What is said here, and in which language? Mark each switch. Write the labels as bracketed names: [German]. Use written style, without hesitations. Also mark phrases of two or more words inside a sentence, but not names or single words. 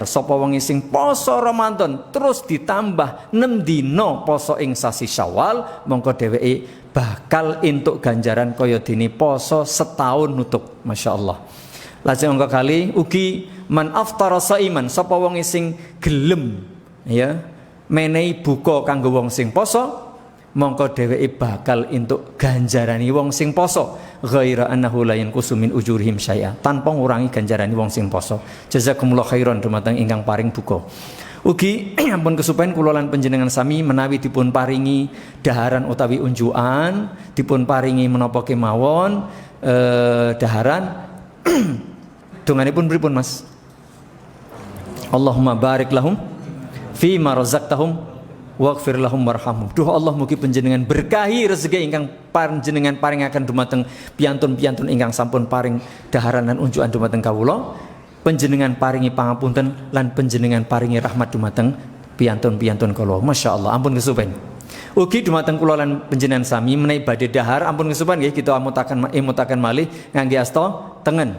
[Javanese] Sapa wong sing poso Ramadan terus ditambah 6 dina poso ing sasi Syawal, mongko dheweke bakal entuk ganjaran kaya dene poso setahun nutup. Masyaallah. Lajeng angka kali ugi [Arabic] من فطر صائما, [Javanese] sapa wong sing gelem ya menehi buka kanggo wong sing poso, mongko dheweke bakal entuk ganjarani wong sing poso [Arabic] غير أنه لا ينقص من أجورهم شيئا, [Javanese] tanpa ngurangi ganjarani wong sing poso. [Arabic] جزاكم الله خيرا [Javanese] dumateng ingkang paring buka. Ugi ampun kesupen kula lan panjenengan sami menawi dipun paringi daharan utawi unjukan, dipun paringi menapa kemawon daharan donganipun pripun Mas? [Arabic] اللهم بارك لهم فيما رزقتهم واغفر لهم وارحمهم. [Javanese] Duh Allah mugi panjenengan berkahi rezeki ingkang panjenengan paringaken dumateng piyantun-piyantun ingkang sampun paring daharan lan unjukan dumateng kawula. Panjenengan paringi pangapunten lan panjenengan paringi rahmat dumateng piyantun-piyantun kula. Masyaallah, ampun kesupen. Ugi dumateng kula lan panjenengan sami menawi badhe dahar ampun kesupen nggih kita mutaken malih ngangge asta tengen.